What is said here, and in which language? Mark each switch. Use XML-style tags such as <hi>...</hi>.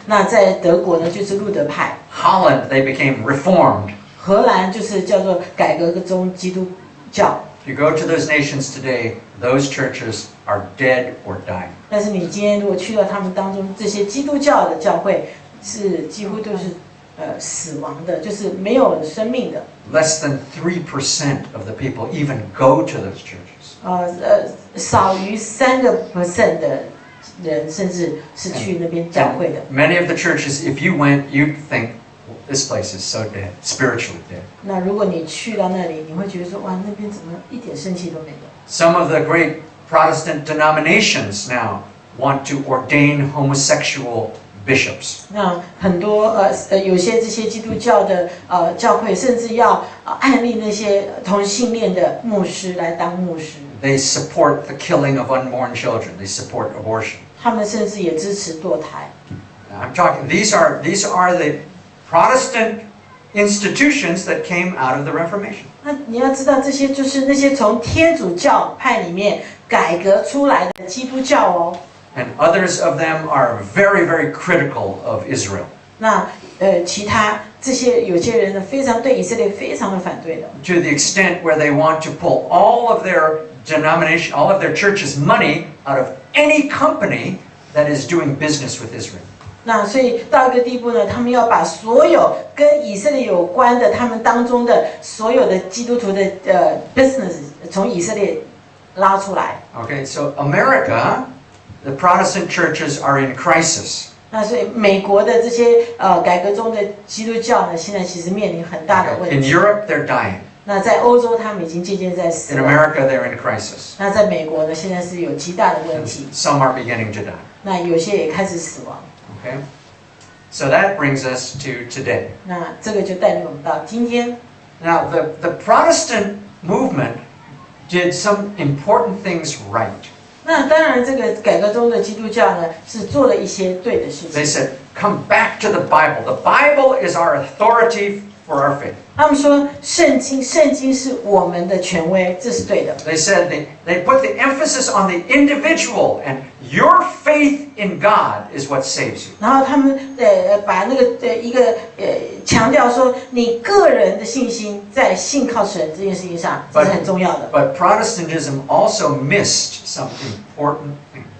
<zh>那在德国呢，就是路德派。</zh> <en>Holland, they became Reformed.</en> <zh>荷兰就是叫做改革中基督教。</zh> <en>If you go to those nations today, those churches are dead or dying.</en> <zh>但是你今天如果去到他们当中，这些基督教的教会是几乎都是死亡的，就是没有生命的。</zh> <en>Less than 3% of the people even go to those churches.</en> <zh>少于3%的人，甚至是去那边教会的。</zh> <en>Many of the churches, if you went, you'd think, this place is so dead, spiritually dead.</en> <zh>那如果你去到那里，你会觉得说，哇，那边怎么一点生气都没有？</zh> <en>Some of the great Protestant denominations now want to ordain homosexual bishops.</en> <zh>那很多有些这些基督教的教会，甚至要案例那些同性恋的牧师来当牧师。</zh> <en>They support the killing of unborn children. They support abortion.</en> <zh>他们甚至也支持堕胎。</zh> <en>Now, I'm talking. These are the Protestant institutions that came out of the Reformation.</en> <zh>那你要知道，这些就是那些从天主教派里面改革出来的基督教哦。</zh> <en>And others of them are very, very critical of Israel.</en> <zh>那其他这些有些人呢，非常对以色列非常的反对的。</zh> <en>To the extent where they want to pull all of their denomination, all of their church's money out of any company that is doing business with Israel.</en> <zh>那所以到一个地步呢，他们要把所有跟以色列有关的，他们当中的所有的基督徒的business 从以色列拉出来。</zh> <en>Okay, so America, the Protestant churches are in crisis.</en> <zh>那所以美国的这些改革中的基督教呢，现在其实面临很大的问</zh> <en>In</en> <zh>题。</zh> <en>Europe, they're dying.</en> <zh>那在欧洲，他们已经渐渐在死</zh> <en>In</en> <zh>亡。</zh> <en>America, they're in crisis.</en> <zh>那在美国呢，现在是有极大的问</zh> <en>And</en> <zh>题。</zh> <en>some are beginning to die.</en> <zh>那有些也开始死亡。</zh> <en>Okay? So that brings us to today.</en> <zh>那这个就带领我们到今天。</zh> <en>Now, the Protestant movement did some important things right.</en> <zh>那当然，这个改革中的基督教呢，是做了一些对的事</zh> <en>They</en> <zh>情。</zh> <en>said, come back to the Bible. The Bible is our authority for our faith.</en> <zh>他们说圣经是我们的权威，这是对的。</zh> <en>They said they put the emphasis on the individual, and your faith in God is what saves you.</en> <zh>然后他们把那个一个强调说，你个人的信心在信靠神这件事情上，这是很重要的。</zh> <en>But Protestantism also missed some important things.</en>